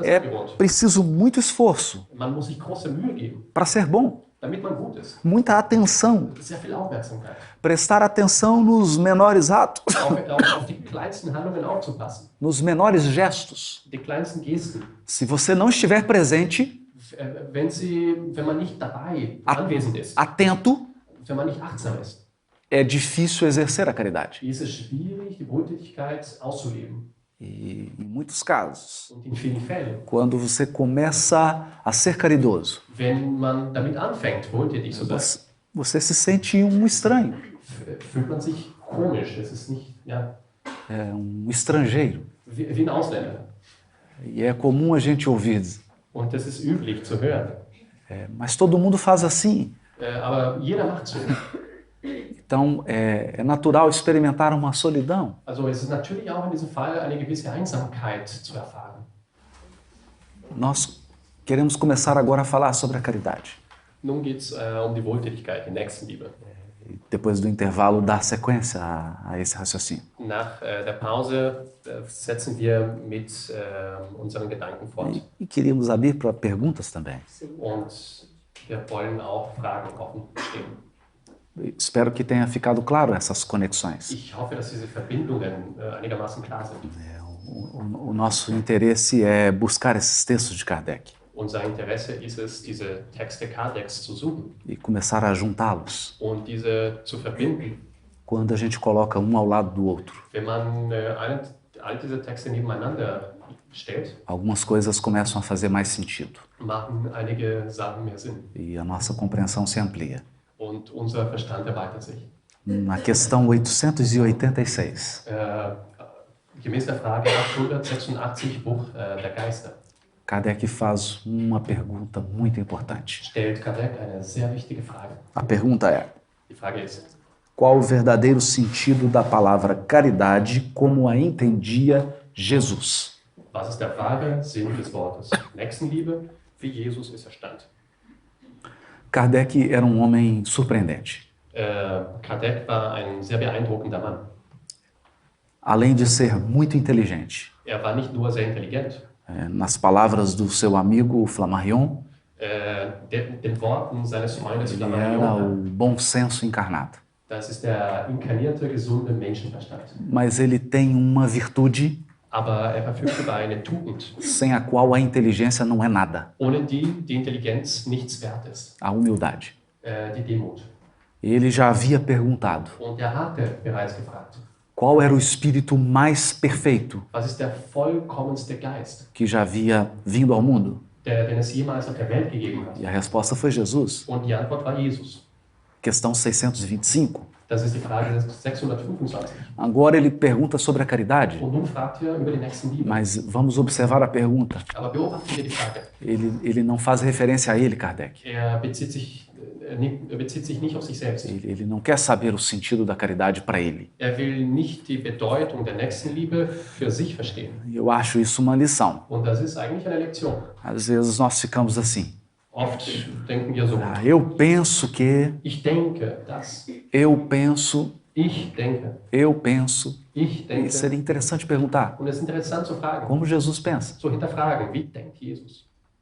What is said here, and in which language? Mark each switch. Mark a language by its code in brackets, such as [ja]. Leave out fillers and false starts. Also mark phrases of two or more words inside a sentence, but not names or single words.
[pt] É [de] angewohnt. [pt] preciso muito esforço [de] Man muss sich große Mühe geben, [pt] para ser bom. [de] damit man gut ist. [pt] Muita atenção. [de] Sehr viel Aufmerksamkeit. [pt] Prestar atenção nos menores atos, [de] Auf die kleinsten Handlungen aufzupassen. [pt] nos menores gestos. [de] Die kleinsten Gesten. [pt] Se você não estiver presente, [de] Wenn man nicht dabei anwesend ist, [pt] atento, [de] wenn man nicht achtsam ist, [pt] é difícil exercer a caridade. [de] ist es schwierig, die Wohltätigkeit auszuleben. [pt] E em muitos casos, [de] Und in vielen Fällen, [pt] quando você começa a ser caridoso, [de] wenn man damit anfängt, wohltätig zu sein, [pt] você se sente um estranho, [de] fühlt man sich komisch. Es ist nicht, [pt] é um estrangeiro. [de] wie ein Ausländer. [pt] E é comum a gente ouvir, [de] Und das ist üblich zu hören. [pt] mas todo mundo faz assim. [de] Aber jeder macht so. [pt] Então, é natural experimentar uma solidão. [de] Also es ist natürlich auch in diesem Fall eine gewisse Einsamkeit zu erfahren. [pt] Nós queremos começar agora a falar sobre a caridade. [de] Nun geht es die Wohltätigkeit, die Nächstenliebe. [pt] E depois do intervalo, dar sequência a esse raciocínio. [de] Nach der Pause setzen wir mit unseren Gedanken fort. [pt] E queríamos abrir para perguntas também. [de] Und wir wollen auch Fragen offen stehen. [pt] Espero que tenha ficado claro essas conexões. [de] Ich hoffe, dass diese Verbindungen einigermaßen klar sind. [pt] O nosso interesse é buscar esses textos de Kardec [de] Unser Interesse ist es, diese Texte Kardecks zu suchen [pt] e começar a juntá-los [de] und diese zu verbinden. [pt] quando a gente coloca um ao lado do outro. [de] Wenn man all diese Texte nebeneinander stellt, [pt] Algumas coisas começam a fazer mais sentido [de] machen einige Sachen mehr Sinn [pt] e a nossa compreensão se amplia. [de] und unser Verstand erweitert sich. [pt] Na questão 886, [de] Gemäß der Frage 886, Buch der Geister, [pt] Kardec faz uma pergunta muito importante. [de] stellt Kardec eine sehr wichtige Frage. [pt] A pergunta é: [de] Die Frage ist, [pt] qual o verdadeiro sentido da palavra caridade como a entendia Jesus? [de] was ist der wahre Sinn des Wortes Nächstenliebe, wie Jesus es verstand? [pt] Kardec era um homem surpreendente. [de] Kardec war ein sehr beeindruckender Mann. [pt] Além de ser muito inteligente, [de] War nicht nur sehr intelligent. [pt] nas palavras do seu amigo Flammarion, [de] Den Worten seines Freundes [pt] ele era o [de] Flammarion, [pt] bom senso encarnado. [de] das ist der inkarnierte, gesunde Menschenverstand. [pt] Mas ele tem uma virtude [de] Aber verfügt über eine Tugend, [pt] sem a qual a inteligência não é nada: [de] ohne die die Intelligenz nichts wert ist, [pt] a humildade. [de] die Demut. [pt] Ele já havia perguntado [de] Und hatte bereits gefragt, [pt] qual era o espírito mais perfeito [de] was ist der vollkommenste Geist, [pt] que já havia vindo ao mundo. [de] den es jemals auf der Welt gegeben hat. [pt] E a resposta foi Jesus. [de] Und die Antwort war Jesus. [pt] Questão 625. [de] Das ist die Frage 625. [pt] Agora ele pergunta sobre a caridade, [de] Und nun fragt er über die Nächstenliebe. [pt] mas vamos observar a pergunta. [de] Aber beobachten wir die Frage. [pt] Ele não faz referência a ele, Kardec. [de] Er bezieht sich nicht auf sich selbst. [pt] Ele não quer saber o sentido da caridade para ele. [de] Er will nicht die Bedeutung der Nächstenliebe für sich verstehen. [pt] E eu acho isso uma lição. [de] Und das ist eigentlich eine Lektion. [pt] Às vezes nós ficamos assim. [de] Oft denken wir so, [pt] Eu penso que, [de] ich denke das, [pt] eu penso, [de] ich denke, [pt] eu penso. [de] ich [pt] E [de] denke. [pt] seria interessante perguntar, [de] Und es ist interessant zu fragen, [pt] como Jesus pensa? [de] zu hinterfragen, wie denkt Jesus?